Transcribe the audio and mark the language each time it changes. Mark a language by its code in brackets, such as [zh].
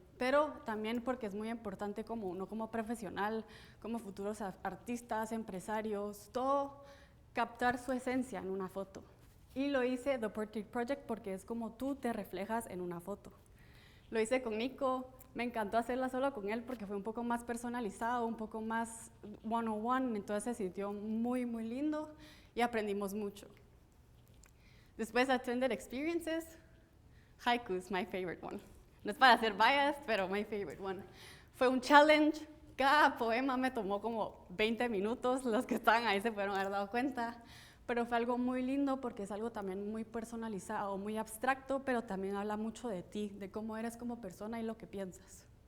[es] Pero también porque es muy importante como uno como profesional, como futuros artistas, empresarios, todo captar su esencia en una foto. Y lo hice The Portrait Project porque es como tú te reflejas en una foto. Lo hice con Nico, me encantó hacerla solo con él porque fue un poco más personalizado, un poco más one-on-one, entonces se sintió muy, muy lindo y aprendimos mucho. Después [en] attended experiences, haiku is my favorite one. [es] No es para ser biased, pero [en] my favorite one. [es] Fue un challenge, cada poema me tomó como 20 minutos, los que estaban ahí se pudieron haber dado cuenta, pero fue algo muy lindo porque es algo también muy personalizado, muy abstracto, pero también habla mucho de ti, de cómo eres como persona y lo que piensas.